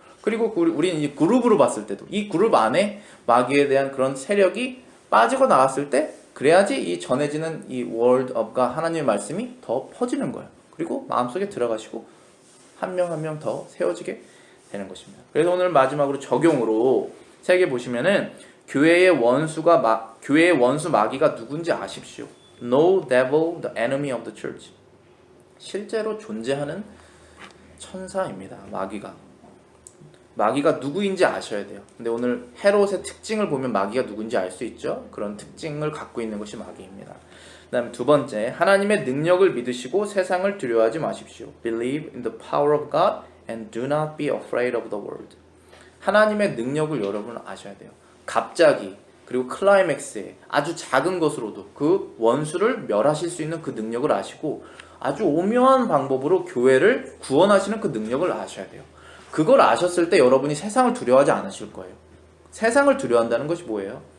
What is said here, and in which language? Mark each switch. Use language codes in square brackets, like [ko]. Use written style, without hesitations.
[ko] 그리고 우리는 이 그룹으로 봤을 때도 이 그룹 안에 마귀에 대한 그런 세력이 빠지고 나갔을 때 그래야지 이 전해지는 이 [en] word of God, [ko] 하나님의 말씀이 더 퍼지는 거예요. 그리고 마음속에 들어가시고 한 명 한 명 더 세워지게 되는 것입니다. 그래서 오늘 마지막으로 적용으로 책에 보시면은 교회의 원수 마귀가 누군지 아십시오. [en] No devil, the enemy of the church. [ko] 실제로 존재하는 천사입니다. 마귀가 누구인지 아셔야 돼요. 근데 오늘 헤롯의 특징을 보면 마귀가 누군지 알 수 있죠. 그런 특징을 갖고 있는 것이 마귀입니다. 그다음에 두 번째, 하나님의 능력을 믿으시고 세상을 두려워하지 마십시오. [en] Believe in the power of God and do not be afraid of the world. [ko] 하나님의 능력을 여러분은 아셔야 돼요. 갑자기 그리고 클라이맥스에 아주 작은 것으로도 그 원수를 멸하실 수 있는 그 능력을 아시고 아주 오묘한 방법으로 교회를 구원하시는 그 능력을 아셔야 돼요. 그걸 아셨을 때 여러분이 세상을 두려워하지 않으실 거예요. 세상을 두려워한다는 것이 뭐예요?